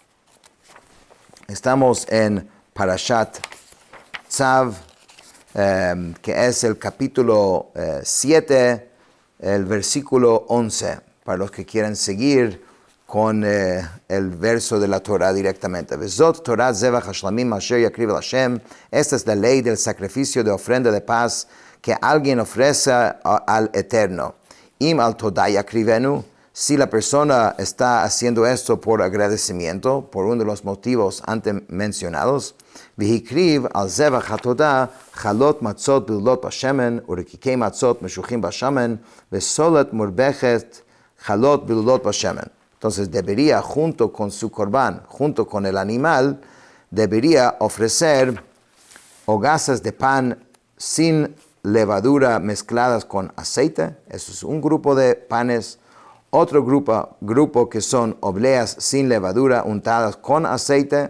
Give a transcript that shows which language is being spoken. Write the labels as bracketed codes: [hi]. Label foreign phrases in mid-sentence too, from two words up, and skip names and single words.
[es] Estamos en Parashat Tzav, que es el capítulo 7, el versículo 11, para los que quieran seguir con el verso de la Torah directamente. [he] וזאת תורה זבח השלמים אשר יקריב אל השם. [es] Esta es la ley del sacrificio de ofrenda de paz que alguien ofrece al Eterno. [he] אם על תודה יקריבנו. [es] Si la persona está haciendo esto por agradecimiento, por uno de los motivos antes mencionados, [he] והקריב על זבח התודה חלות מצות בלולות בשמן ורקיקי מצות משוחים בשמן וסולת מורבכת חלות בלולות בשמן. [es] Entonces debería, junto con su corbán, junto con el animal, debería ofrecer hogazas de pan sin levadura mezcladas con aceite. Eso es un grupo de panes. Otro grupo que son obleas sin levadura untadas con aceite.